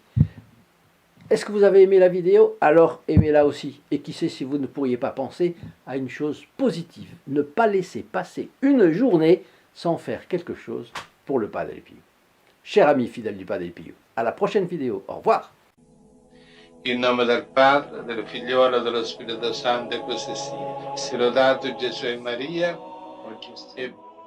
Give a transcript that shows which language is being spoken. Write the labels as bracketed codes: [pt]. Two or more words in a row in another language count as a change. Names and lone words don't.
[fr] Est-ce que vous avez aimé la vidéo? Alors aimez-la aussi. Et qui sait si vous ne pourriez pas penser à une chose positive. Ne pas laisser passer une journée sans faire quelque chose pour le Padre Pio. Chers amis fidèles du Padre Pio, à la prochaine vidéo. Au revoir. [it] In nome del Padre, del Figliolo e dello Spirito Santo, e così sia. Sia lodato Gesù e Maria, oggi e